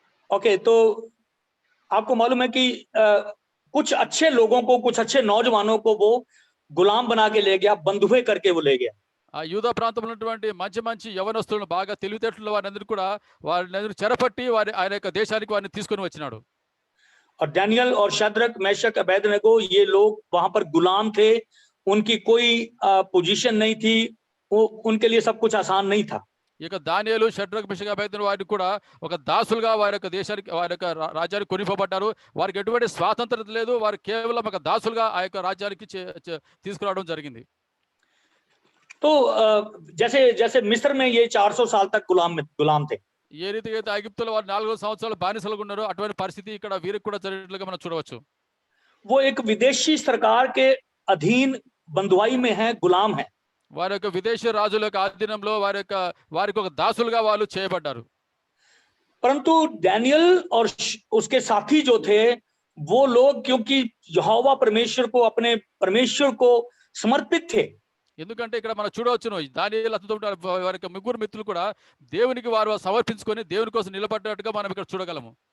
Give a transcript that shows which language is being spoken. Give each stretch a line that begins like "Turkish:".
Hindi: Okay, तो आपको मालूम है कि कुछ अच्छे लोगों को, कुछ अच्छे नौजवानों को वो गुलाम बना के ले गया, बंधुए करके वो ले गया।
Telugu: ఆ యూదా ప్రాంతంలో ఉన్నటువంటి మంచి యవనస్తులను బాగా తెలివితేటలు వారిని చెరపట్టి ఆయన యొక్క దేశానికి వారిని తీసుకొని వచ్చినాడు.
Hindi: और डैनियल और शद्रक, मेशक, अबेदनगो, ये लोग वहां पर गुलाम थे, उनकी कोई पोजीशन नहीं थी, उनके लिए सब कुछ आसान नहीं था।
Telugu: ఇక దానియేలు, షడ్రక్, మెషక్, అబేద్నెగో వారిని కూడా ఒక దాసులుగా వారి యొక్క దేశానికి, వారి యొక్క రాజ్యానికి కొనిపోబడ్డారు. వారికి ఎటువంటి స్వాతంత్రత లేదు, వారు కేవలం ఒక దాసులుగా ఆ యొక్క రాజ్యానికి తీసుకురావడం జరిగింది.
Hindi: तो जैसे मिस्र में ये 400 साल तक गुलाम थे,
Telugu: ఏ రీతిగా అయితే ఐగుప్తులో వారు 400 సంవత్సరాలు బానిసలుగా ఉన్నారో అటువంటి పరిస్థితి ఇక్కడ వీరికి కూడా జరిగినట్లుగా మనం చూడవచ్చు.
Hindi: वो एक विदेशी सरकार के अधीन बंधुआई में है, गुलाम है।
Telugu: వారి యొక్క విదేశీ రాజుల యొక్క ఆధీనంలో వారికి ఒక దాసులుగా వాళ్ళు చేయబడ్డారు.
Hindi: परंतु डैनियल और उसके साथी जो थे, वो लोग क्योंकि यहोवा परमेश्वर को, अपने परमेश्वर को समर्पित थे,
Telugu: ఎందుకంటే ఇక్కడ మనం చూడవచ్చును దానియేలు అతనితో వారి యొక్క ముగ్గురు మిత్రులు కూడా దేవునికి వారు సమర్పించుకొని దేవుని కోసం నిలబడ్డట్టుగా మనం ఇక్కడ చూడగలము.